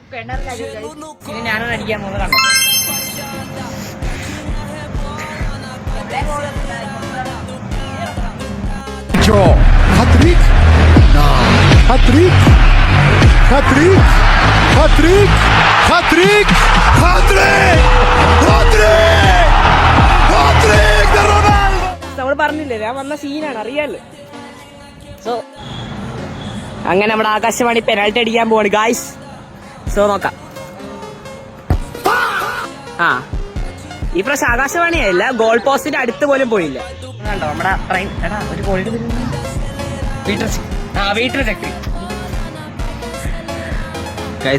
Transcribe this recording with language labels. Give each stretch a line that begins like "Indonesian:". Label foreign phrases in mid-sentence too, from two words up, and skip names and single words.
Malayalam: ഇനി ഞാനൊന്ന് അടിക്കാൻ പോകുന്നത് കണ്ടോ.
Spanish: Hat-trick? Hat-trick? Hat-trick? Hat-trick? Hat-trick? Hat-trick? Hat-trick? Hat-trick de Ronaldo!
Malayalam: നമ്മൾ പറഞ്ഞില്ലേ ഞാൻ വന്ന സീനാണ് അറിയാലോ. സോ അങ്ങനെ നമ്മുടെ ആകാശവാണി പെനാൽറ്റി അടിക്കാൻ പോവാണ് ഗായ്സ്. സോ നോക്കാം. ഈ പ്രാവശ്യം ആകാശവാണിയല്ല, ഗോൾ പോസ്റ്റിന്റെ അടുത്ത് പോലും പോയില്ല. കണ്ടോ നമ്മുടെ ട്രെയിൻ. എടാ ഒരു ഗോളിന്റെ വീട്ടിൽ ചക്രി ഗായ്സ്.